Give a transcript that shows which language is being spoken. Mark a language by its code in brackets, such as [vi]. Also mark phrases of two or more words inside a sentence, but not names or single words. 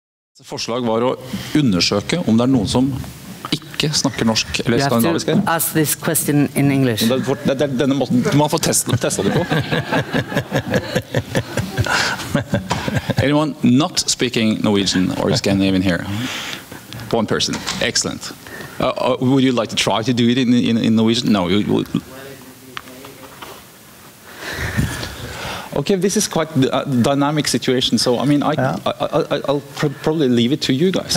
[no] Forslag var å undersøke om det noen som ikke snakker norsk eller skandinavisk her. [en] Ask this question in English. [no] Det denne måten man får testa det på. [en] Anyone not speaking Norwegian or Scandinavian here? One person. Excellent. Would you like to try to do it in Norwegian? No. Okay, this is quite a dynamic situation, so I mean, I'll probably leave it to you guys.